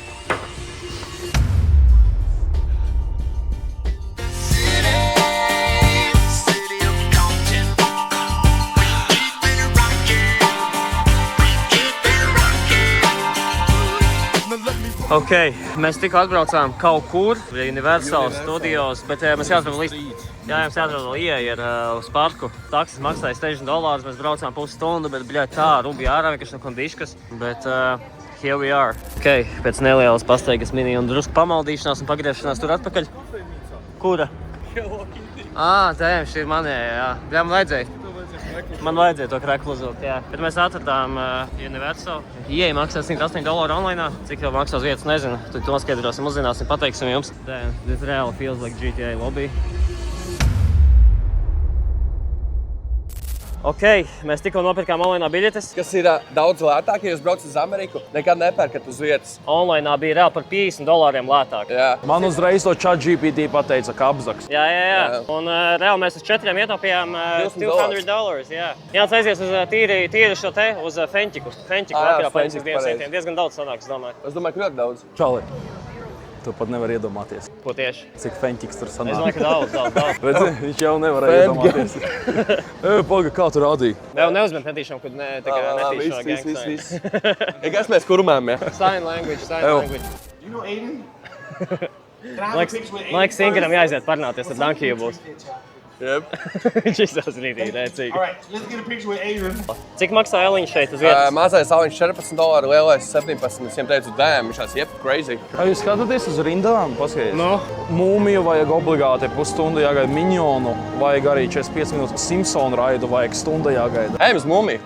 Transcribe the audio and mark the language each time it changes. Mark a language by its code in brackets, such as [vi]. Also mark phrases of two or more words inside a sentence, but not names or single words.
[lv] Ok, mēs tikko atbraucām kaut kur, Universal Studios, bet mēs jāatbrauc līdz... Jā, jums jāatbrauc vēl ieeja uz parku. Taksis maksāja $60, mēs braucām pusstundu, bet, bļaļ, tā, rubi ārā, vienkārši no kondiškas. Bet, [en] here we are. [lv] Ok, pēc nelielas pastaigas mini un drusku pamaldīšanās un pagriešanās tur atpakaļ. Kura? Tēm, šī ir manējā, jā. Bļā, man vajadzēja to kreklu uzvilkt, jā. Bet mēs atradām Universal. Ieeja maksā $108 online. Cik jau maksās vietas, nezinu. Tad to skaidrosim, uzzināsim, pateiksim jums. [en] Damn, this really feels like GTA lobby. [lv] Ok, mēs tikko nopirkām online biļetes. Kas ir daudz lētāk, ja jūs braucat uz Ameriku, nekad nepērkat uz vietas. Online bija reāli par $50 lētāk. Jā. Man uzreiz to ChatGPT pateica, ka apzaks. Jā. Un reāli mēs uz 4 ietaupījām $200. Jā. Jānis aizies uz tīri šo te, uz Fentiku. Fentiku vakarā paņems dienasvietiem. Diezgan daudz sanāk, es domāju. Es domāju, ka ļoti daudz. Čali, tu pat nevar iedomāties, Ko tieši? cik Fentiks tur Es sanāk. domāju, ka daudz. Redzi, viņš jau nevarēja iedomāties. Paga, kā tu rādīji? Vēl neuzmet netīšām, kad netīšām [en] gang sign. [lv] Kas mēs kurmām, jā? [en] Sign language. You know Aiden? [lv] Laiks Inkaram jāaiziet parunāties ar Dankiju būs. Jep. Viņš izsās rītīgi rēcīgi. [en] All right, let's get a picture with Aiden. [lv] Cik maksā Eliņš šeit uz vietas? Mazais aliņš $14, lielais 17. Es viņiem teicu, damn, viņš tās jep, crazy. Kā jūs skatāties uz rindām? Paskaties. Nu? Mūmiju vajag obligāti pusstundu jāgaida, Minionu vajag arī 45 minūtes, Simpsonu raidu vajag stunda jāgaida. Ejam uz Mumiju.